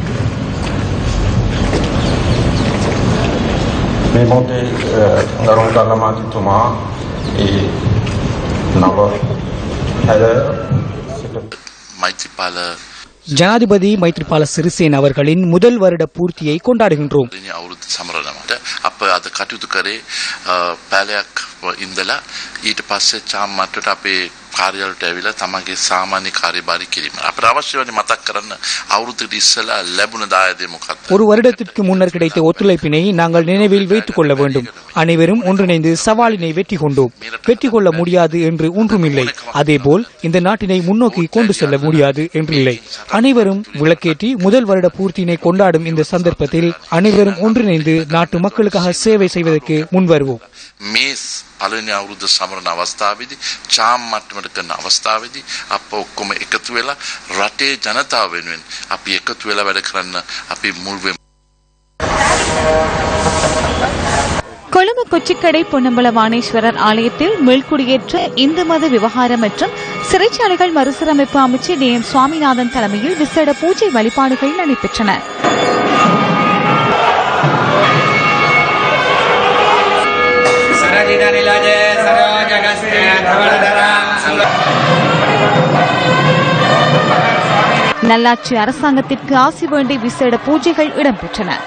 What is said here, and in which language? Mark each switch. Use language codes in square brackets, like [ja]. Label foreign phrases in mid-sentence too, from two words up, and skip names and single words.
[ta] ஜனாதிபதி மைத்ரிபால சிறிசேன அவர்களின் முதல் வருட பூர்த்தியை கொண்டாடுகின்றோம். [si] අප අද කටයුතු කරේ පැලයක් ඉඳලා ඊට පස්සේ චාම් මට්ටට අපේ කාර්යාලයට ඇවිල්ලා තමන්ගේ සාමාන්‍ය කාර්යභාරය කිරීම. අපිට අවශ්‍ය වෙන්නේ මතක් කරන්න අවුරුද්දකට ඉස්සෙල්ලා ලැබුණ දායදය මොකක්ද? [ta] ஒரு வருடத்திற்கு முன்னர் கிடைத்த ஒத்துழைப்பினை நாங்கள் நினைவில் வைத்துக் கொள்ள வேண்டும். அனைவரும் ஒன்றிணைந்து சவாலினை வெற்றி கொண்டோம். வெற்றி கொள்ள முடியாது என்று ஒன்றுமில்லை. அதேபோல் இந்த நாட்டினை முன்னோக்கி கொண்டு செல்ல முடியாது என்றில்லை. அனைவரும் விளக்கேற்றி முதல் வருட பூர்த்தியினை கொண்டாடும் இந்த சந்தர்ப்பத்தில் அனைவரும் ஒன்றிணைந்து நாட்டு மக்களுக்காக சேவை செய்வதற்கு முன்வருவோம். [si] පළවෙනි අවුරුද්ද සමරන අවස්ථාවේදී චාම් මට්ටමට කරන අවස්ථාවේදී අප ඔක්කොම එකතු වෙලා රටේ ජනතාව වෙනුවෙන් අපි එකතු වෙලා වැඩ කරන්න අපි මුල් වෙමු. [ta] கொழும்பு கொச்சிக்கடை பொன்னம்பல வாணேஸ்வரர் ஆலயத்தில் மீள்குடியேற்ற இந்து மத விவகாரம் மற்றும் சிறைச்சாலைகள் மறுசீரமைப்பு அமைச்சர் DM சுவாமிநாதன் தலைமையில் விசேட பூஜை வழிபாடுகள் நடைபெற்றன. நல்லாட்சி அரசாங்கத்திற்கு ஆசி வேண்டி விசேட பூஜைகள் இடம்பெற்றன.